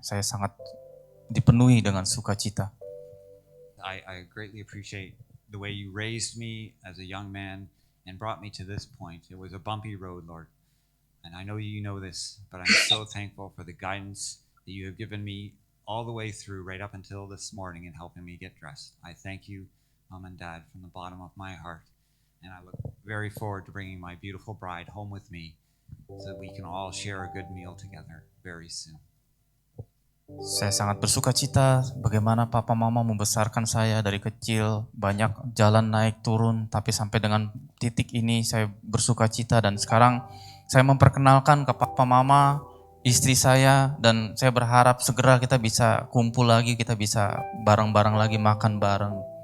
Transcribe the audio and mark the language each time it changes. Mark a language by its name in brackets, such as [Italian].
[Indonesian] Saya sangat dipenuhi dengan sukacita. [English] I greatly appreciate the way you raised me as a young man and brought me to this point. It was a bumpy road, Lord. And I know you know this, but I'm so thankful for the guidance that you have given me all the way through, right up until this morning, in helping me get dressed. I thank you, Mom and Dad, from the bottom of my heart. And I look very forward to bringing my beautiful bride home with me so that we can all share a good meal together very soon. [Indonesian] Saya sangat bersuka cita bagaimana Papa Mama membesarkan saya dari kecil, banyak jalan naik turun, tapi sampai dengan titik ini saya bersuka cita dan sekarang saya memperkenalkan ke Papa Mama, istri saya, dan saya berharap segera kita bisa kumpul lagi, kita bisa bareng-bareng lagi makan bareng.